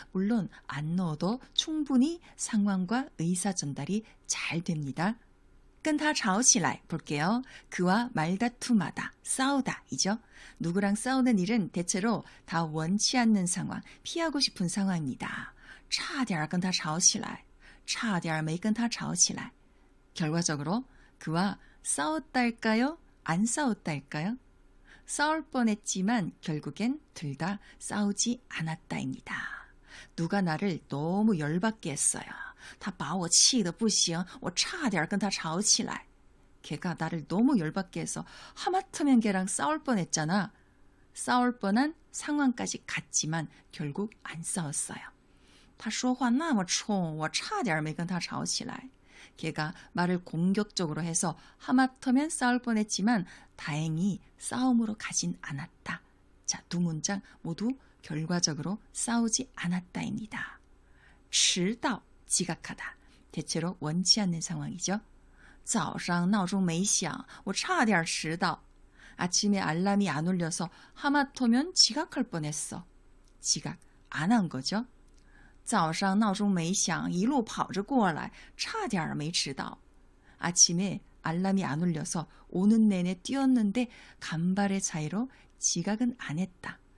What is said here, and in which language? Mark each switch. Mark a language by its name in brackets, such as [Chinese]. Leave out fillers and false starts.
[Korean] 물론 안 넣어도 충분히 상황과 의사 전달이 잘 됩니다. [Chinese] 跟他吵起来 [Korean] 볼게요. 그와 말다툼하다, 싸우다 이죠. 누구랑 싸우는 일은 대체로 다 원치 않는 상황, 피하고 싶은 상황입니다. [Chinese] 差点跟他吵起来差点没跟他吵起来 [Korean] 결과적으로 그와 싸웠다 할까요? 안 싸웠다 할까요? 싸울 뻔했지만 결국엔 둘 다 싸우지 않았다입니다. 누가 나를 너무 열받게 했어요. [Chinese] 他把我气得不行我差点跟他吵起来 [Korean] 걔가 나를 너무 열받게 해서 하마터면 걔랑 싸울 뻔했잖아. 싸울 뻔한 상황까지 갔지만 결국 안 싸웠어요. [Chinese] 他说话那么冲我差点没跟他吵起来. [Korean] 걔가 말을 공격적으로 해서 하마터면 싸울 뻔했지만 다행히 싸움으로 가진 않았다. 자, 두 문장 모두 결과적으로 싸우지 않았다입니다. 迟到, 지각하다. 대체로 원치 않는 상황이죠. [Chinese] 早上闹钟没响我差点迟到. [Korean] 아침에 알람이 안 울려서 하마터면 지각할 뻔했어. 지각 안 한 거죠. [Chinese] 早上闹钟没响一路跑着过来差点没迟到. [Korean] 아침에 알람이 안 울려서 오는 내내 뛰었는데 간발의 차이로 지각은 안 했다.